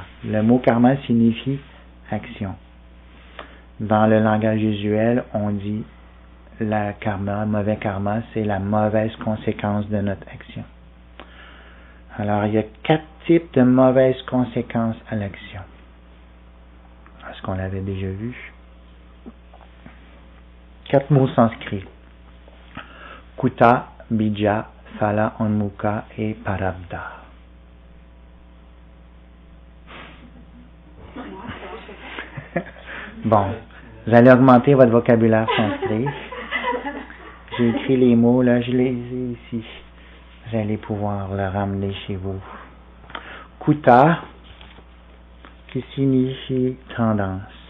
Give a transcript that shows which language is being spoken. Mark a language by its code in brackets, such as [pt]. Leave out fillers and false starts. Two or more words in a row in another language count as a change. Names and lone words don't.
[fr] Le mot karma signifie action. Dans le langage usuel, on dit la karma, mauvais karma, c'est la mauvaise conséquence de notre action. Alors, il y a 4 types de mauvaises conséquences à l'action. Est-ce qu'on l'avait déjà vu? 4 mots sanskrits. [sa] कूट बीज फल उन्मुख et parabdha. [fr] Bon, vous allez augmenter votre vocabulaire sanskrit. J'ai écrit les mots, là, je les ai ici. Vous allez pouvoir le ramener chez vous. Kuta, qui signifie tendance.